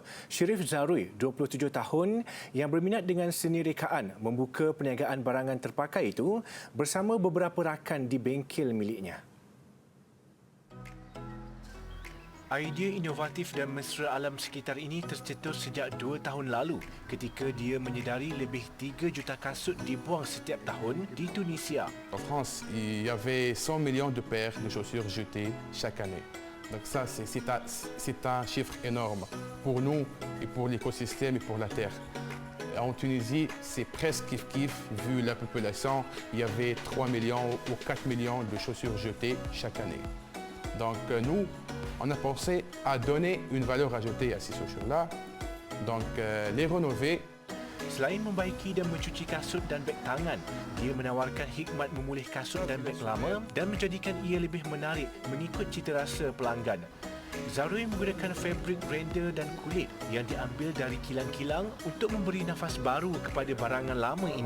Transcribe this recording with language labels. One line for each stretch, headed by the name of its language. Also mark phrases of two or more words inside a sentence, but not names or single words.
Malay: Sherif Zarui, 27 tahun, yang berminat dengan seni rekaan, membuka perniagaan barangan terpakai itu bersama beberapa rakan di bengkel miliknya. Idea inovatif dan mesra alam sekitar ini tercetus sejak 2 tahun lalu ketika dia menyedari lebih 3 juta kasut dibuang setiap tahun di Tunisia.
French: En France, il y avait 100 millions de paires de chaussures jetées chaque année. Donc ça, c'est un chiffre énorme pour nous et pour l'écosystème et pour la terre. En Tunisie, c'est presque kiff-kiff vu la population. Il y avait 3 millions ou 4 millions de chaussures jetées chaque année. Donc nous, on a pensé à donner une valeur ajoutée à ces chaussures-là, donc les rénover.
Malay: Selain membaiki dan mencuci kasut dan beg tangan, dia menawarkan hikmat memulih kasut dan beg lama dan menjadikan ia lebih menarik mengikut cita rasa pelanggan. Zarui menggunakan fabrik render dan kulit yang diambil dari kilang-kilang untuk memberi nafas baru kepada barangan lama ini.